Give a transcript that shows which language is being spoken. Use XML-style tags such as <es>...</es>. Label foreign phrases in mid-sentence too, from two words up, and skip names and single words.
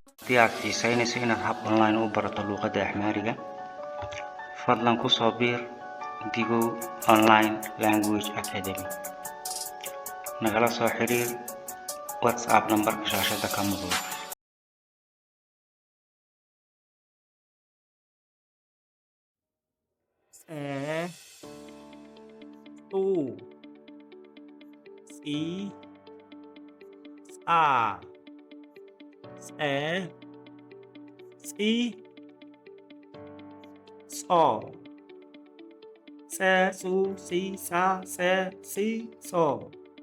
<so>haddii aad xiisaynayso inaad hab online u barato luqadda Axmaariga, fadlan ku soo biir Digo Online Language Academy. Nagala soo xiriir WhatsApp nambarka shaashada ka muuqda. Su Si Sa Se Si So Se Su Si Sa Se Si So</so>